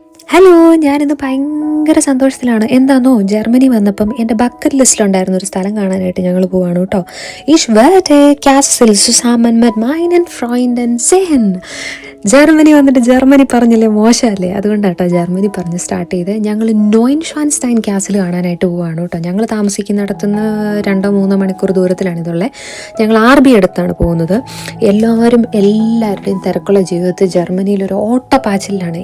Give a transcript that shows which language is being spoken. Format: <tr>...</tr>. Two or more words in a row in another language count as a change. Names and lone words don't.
<ml>ഹലോ, ഞാനിന്ന് ഭയങ്കര സന്തോഷത്തിലാണ്. എന്താന്നോ, ജർമ്മനി വന്നപ്പം എൻ്റെ ബക്കറ്റ് ലിസ്റ്റിലുണ്ടായിരുന്ന ഒരു സ്ഥലം കാണാനായിട്ട് ഞങ്ങൾ പോവാണ് കേട്ടോ.</ml> <de>Ich werde Kassel zusammen mit meinen Freunden sehen.</de> <ml>ജർമ്മനി വന്നിട്ട് ജർമ്മനി പറഞ്ഞില്ലേ മോശമല്ലേ, അതുകൊണ്ടാട്ടോ ജർമ്മനി പറഞ്ഞ് സ്റ്റാർട്ട് ചെയ്ത് ഞങ്ങൾ നോയിൻഷ്വാൻസ്റ്റൈൻ കാസിൽ കാണാനായിട്ട് പോവാണ് കേട്ടോ. ഞങ്ങൾ താമസിക്കുന്നിടത്തുനിന്ന് 2-3 മണിക്കൂർ ദൂരത്തിലാണ് ഇതുള്ളത്. ഞങ്ങൾ RB അടുത്താണ് പോകുന്നത്. എല്ലാവരുടെയും തിരക്കുള്ള ജീവിതത്തിൽ ജർമ്മനിയിൽ ഒരു ഓട്ടപ്പാച്ചിലാണ്.</ml>